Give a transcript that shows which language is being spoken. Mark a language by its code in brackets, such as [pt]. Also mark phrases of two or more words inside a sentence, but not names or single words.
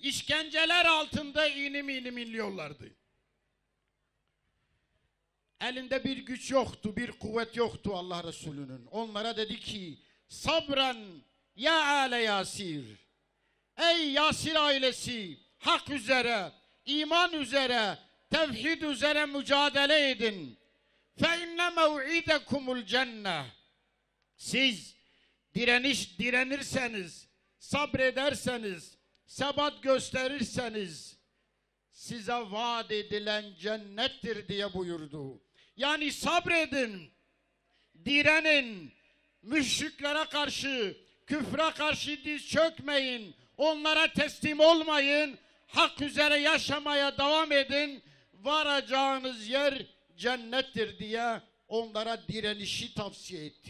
[tr] İşkenceler altında inim inim inliyorlardı. Elinde bir güç yoktu, bir kuvvet yoktu Allah Resulü'nün. Onlara dedi ki, [ar] صبرا يا آل ياسر. [tr] Ey Yasir ailesi, hak üzere, iman üzere, tevhid üzere mücadele edin. [ar] فَاِنَّ مَوْعِدَكُمُ الْجَنَّةِ [tr] Siz direnirseniz, sabrederseniz, sebat gösterirseniz size vaat edilen cennettir diye buyurdu. Yani sabredin, direnin, müşriklere karşı, küfre karşı diz çökmeyin, onlara teslim olmayın, hak üzere yaşamaya devam edin, varacağınız yer cennettir diye onlara direnişi tavsiye etti.